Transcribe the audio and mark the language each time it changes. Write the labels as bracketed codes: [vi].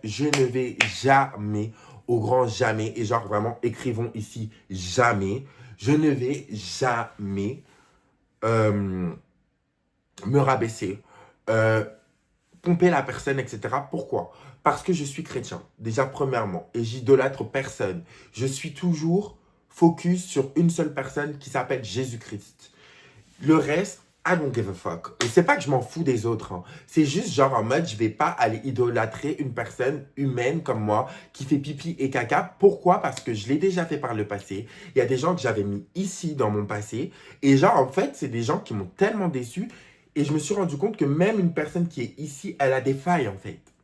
[fr] Je ne vais jamais, au grand jamais, et genre vraiment écrivons ici jamais, je ne vais jamais euh, me rabaisser, euh, pomper la personne, etc. Pourquoi? Parce que je suis chrétien, déjà premièrement, et j'idolâtre personne. Je suis toujours focus sur une seule personne qui s'appelle Jésus-Christ. Le reste, [en] I don't give a fuck. [fr] Et c'est pas que je m'en fous des autres, hein. C'est juste genre en mode, je vais pas aller idolâtrer une personne humaine comme moi qui fait pipi et caca. Pourquoi? Parce que je l'ai déjà fait par le passé. Il y a des gens que j'avais mis ici dans mon passé. Et genre, en fait, c'est des gens qui m'ont tellement déçu. Et je me suis rendu compte que même une personne qui est ici, elle a des failles, en fait.